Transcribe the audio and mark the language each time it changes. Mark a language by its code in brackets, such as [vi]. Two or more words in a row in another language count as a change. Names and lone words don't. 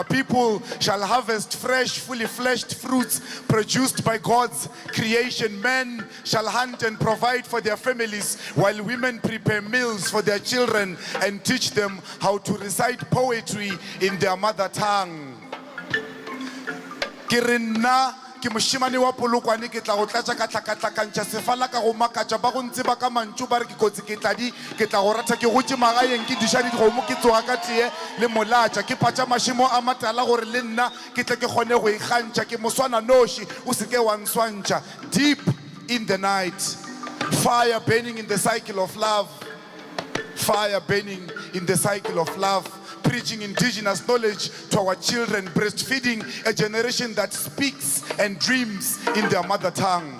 [en] People shall harvest fresh, fully fleshed fruits produced by God's creation. Men shall hunt and provide for their families, while women prepare meals for their children and teach them how to recite poetry in their mother tongue. [nso] Ke moshimane wa Polokwane ke tla go tlatsa ka tlhakatlhakantšha sefala ka go makatša ba go ntse ba ka mantšu ba re ke kotsi ke tladi ke tla go rata ke gotse magaeng ke diša dikgomo ke tsoga ka tee le molatša ke patša mašimo a matala gore le nna ke tle ke kgone go ikgantšha ke moswana noši o se ke wa nswantšha. [en] Deep in the night, fire burning in the cycle of love, fire burning in the cycle of love, preaching indigenous knowledge to our children, breastfeeding a generation that speaks and dreams in their mother tongue.